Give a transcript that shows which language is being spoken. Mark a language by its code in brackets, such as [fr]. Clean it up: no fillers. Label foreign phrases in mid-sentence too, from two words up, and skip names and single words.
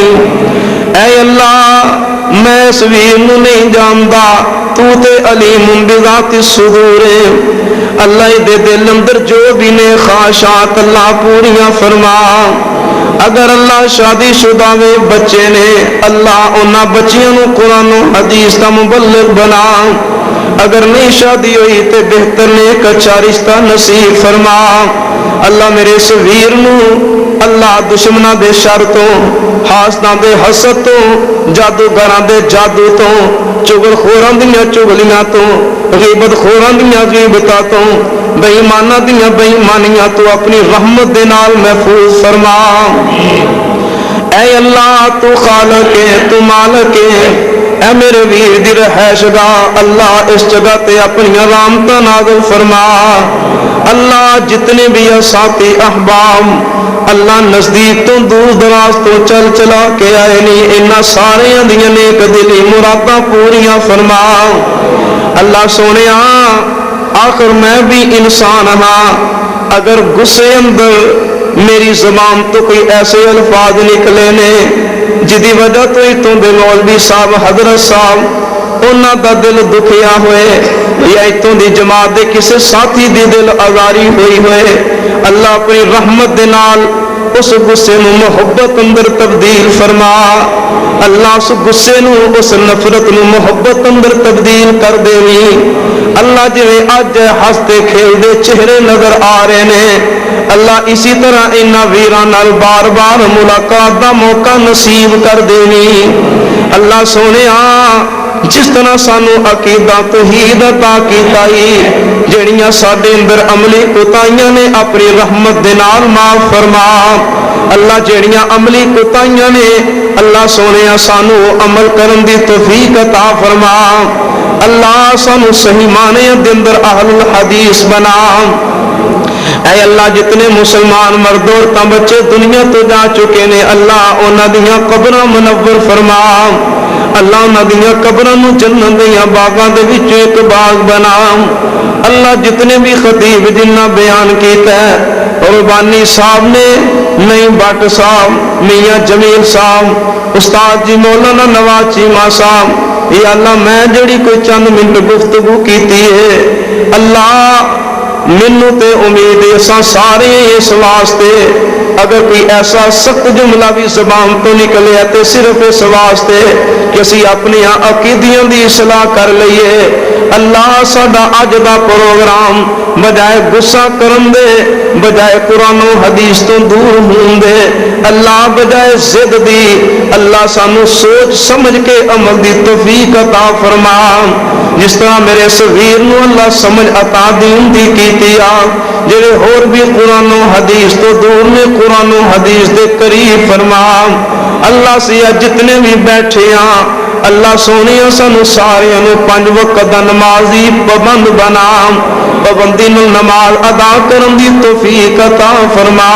[pa] اے اللہ میں اس ویر نو نہیں جاندا تو تے [ar] علیم بذات الصدور [pa] اللہ دے دل اندر جو بھی نے خواہشات اللہ پوریاں فرما. اگر اللہ شادی شدہ میں بچے نے اللہ انہاں بچیاں نو قرآن و حدیث دا مبلغ بنا، اگر نہیں شادی ہوئی تے بہتر نیک اچھا رشتہ نصیب فرما۔ اللہ میرے اس ویر نو اللہ دشمناں دے شر تو، حاسداں دے حسد تو، جادوگراں دے جادو تو، چغل خوراں دیاں چغلیاں تو، غیبت خوراں دیاں غیبتاں تو، بے ایماناں دیاں بے ایمانیاں تو اپنی رحمت دے نال محفوظ فرما۔ اے اللہ تو خالق ہے، تو مالک ہے، اے میرے ویر دی رہائش گاہ اللہ اس جگہ تے اپنی رحمتاں نازل فرما۔ اللہ جتنے بھی ساتھی احباب اللہ نزدیک تو دور دراز تو چل چلا کے آئے نہیں، انہاں سارے دیاں نیک دلی مراداں پوریاں فرما۔ اللہ سونیا آخر میں بھی انسان ہاں، اگر غصے اندر میری زبان تو کوئی ایسے الفاظ نکلے نے جدی وجہ تو ہی تو دے مولوی صاحب حضرت صاحب انہاں دا دل دکھیا ہوئے یا اتوں دی جماعت دے کسے ساتھی دی دل آزاری ہوئی ہوئے، اللہ اپنی رحمت دے نال اس غصے نو محبت اندر تبدیل فرما۔ اللہ اس غصے نو اس نفرت نو محبت اندر تبدیل کر دے وی۔ اللہ جویں اج ہستے کھیلدے چہرے نظر آ رہے نے، اللہ اسی طرح انہاں ویراں نال بار بار ملاقات دا موقع نصیب کر دے وی۔ اللہ سونیا جس طرح سانو عقیدہ توحید عطا کیتا ہی جڑیاں ساڈے اندر عملی کوتاہیاں نے اپنی رحمت دے نال معاف فرما۔ اللہ جڑیاں عملی کوتاہیاں نے اللہ سونیا سانو عمل کرن دی توفیق عطا فرما۔ اللہ سانو صحیح معنی دے اندر اہل الحدیث بنا۔ اے اللہ جتنے مسلمان مرد عورتاں بچے دنیا تو جا چکے نے اللہ انہاں دیاں قبراں منور فرما۔ اللہ انہاں دیاں قبراں نو جنت دیاں باغاں دے وچ ایک باغ بنا۔ اللہ جتنے بھی خطیب جنہ بیان کیتا ہے ربانی صاحب نے، نئی بٹ صاحب، میاں جمیل صاحب، استاد جی مولانا نواز چیمہ صاحب، یا اللہ میں جڑی کوئی چند منٹ گفتگو کیتی ہے اللہ مینوں تے امید اساں سارے اس واسطے اگر کوئی ایسا سخت جملہ بھی زبان تو نکلے تے صرف اس واسطے کہ اسی اپنی عقیدیاں دی اصلاح کر لئیے۔ اللہ ساڈا اج دا پروگرام بجائے غصہ کرن دے، بجائے قرآن و حدیث تو دور ہون دے، اللہ بجائے ضد دی اللہ سانو سوچ سمجھ کے عمل دی توفیق عطا فرما۔ جس طرح میرے اس ویر نو اللہ سمجھ عطا دین دی کیتی آ جڑے ہور بھی قرآن و حدیث تو دور نے قرآن و حدیث دے قریب فرما۔ اللہ سیا جتنے بھی بیٹھے ہاں اللہ سونی سانو سارے نو 5 وقت دا نمازی پابند بنا، پابندی نو نماز ادا کرن دی توفیق عطا فرما۔